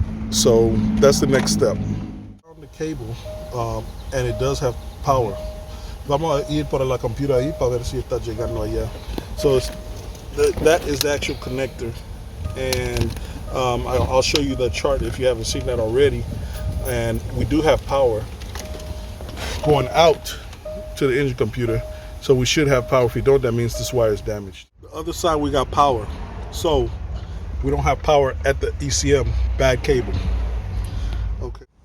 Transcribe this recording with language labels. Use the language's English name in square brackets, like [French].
[English] So that's the next step. On the cable, and it does have power. [Spanish] Vamos a ir para la computadora ahí para ver si está llegando allá. [English] So that is the actual connector. And I'll show you the chart if you haven't seen that already. And we do have power going out to the engine computer, so we should have power. If we don't, that means this wire is damaged. The other side, we got power, so we don't have power at the ECM. Bad cable. Okay.